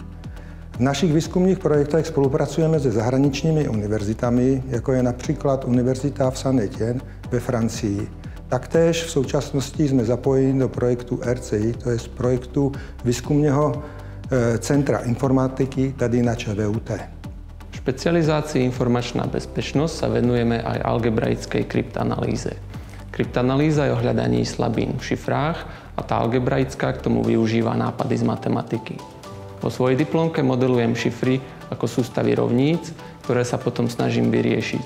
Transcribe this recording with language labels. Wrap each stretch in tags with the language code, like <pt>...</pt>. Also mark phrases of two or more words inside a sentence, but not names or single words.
<cs>V našich výzkumných projektech spolupracujeme se zahraničními univerzitami, jako je například Univerzita v Saint-Étienne ve Francii. Taktéž v současnosti jsme zapojeni do projektu RCI, to je z projektu výzkumného centra informatiky tady na ČVUT.</cs> <sk>V špecializácii informačná bezpečnosť sa venujeme aj algebraickej kryptanalýze. Kryptanalýza je o hľadaní slabín v šifrách a tá algebraická k tomu využíva nápady z matematiky. Vo svojej diplomke modelujem šifry ako sústavy rovníc, ktoré sa potom snažím vyriešiť.</sk>